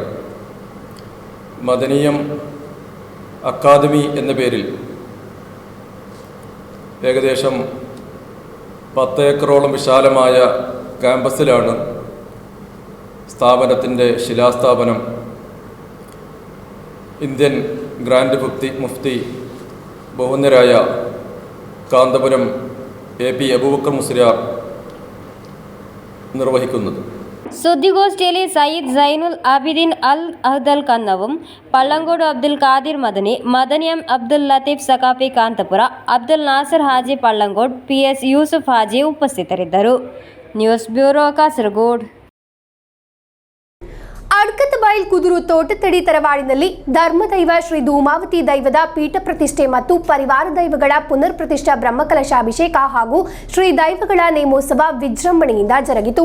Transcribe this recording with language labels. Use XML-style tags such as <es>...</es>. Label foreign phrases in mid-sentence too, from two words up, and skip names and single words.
<ml>മദനിയം അക്കാദമി എന്ന പേരിൽ ഏകദേശം 10 ഏക്കറോളം വിശാലമായ ക്യാമ്പസിലാണ് സ്ഥാപനത്തിൻ്റെ ശിലാസ്ഥാപനം ഇന്ത്യൻ ഗ്രാൻഡ് മുഫ്തി ബഹുമാന്യരായ കാന്തപുരം AP അബൂബക്കർ മുസ്ലിയാർ നിർവഹിക്കുന്നത്.</ml> <kn>സുദ്ദിഗോഷ്ഠിಯಲ್ಲಿ സയ്യിദ് സൈനുൽ ആബിദീൻ അൽ അഹ്ദൽ കന്നവും പള്ളങ്കോട് അബ്ദുൽ ഖാദിർ മദനി, മദനിയം അബ്ദുൽ ಲತೀಫ್ ಸಕಾಫಿ ಕಾಂತಪುರ, ಅಬ್ದುಲ್ ನಾಸರ್ ಹಾಜಿ ಪಳ್ಳಂಗೋಡ್, PS ಯೂಸುಫ್ ಹಾಜಿ ಉಪಸ್ಥಿತರಿದ್ದರು. ನ್ಯೂಸ್ ಬ್ಯೂರೋ ಕಾಸರಗೋಡ್. ಅಡ್ಕತ್ತಬೈಲ್ ಕುದುರು ತೋಟತಡಿ ತರವಾಡಿನಲ್ಲಿ ಧರ್ಮದೈವ ಶ್ರೀ ಧೂಮಾವತಿ ದೈವದ ಪೀಠ ಪ್ರತಿಷ್ಠೆ ಮತ್ತು ಪರಿವಾರ ದೈವಗಳ ಪುನರ್ ಪ್ರತಿಷ್ಠಾ ಬ್ರಹ್ಮಕಲಶಾಭಿಷೇಕ ಹಾಗೂ ಶ್ರೀ ದೈವಗಳ ನೇಮೋತ್ಸವ ವಿಜೃಂಭಣೆಯಿಂದ ಜರುಗಿತು.</kn>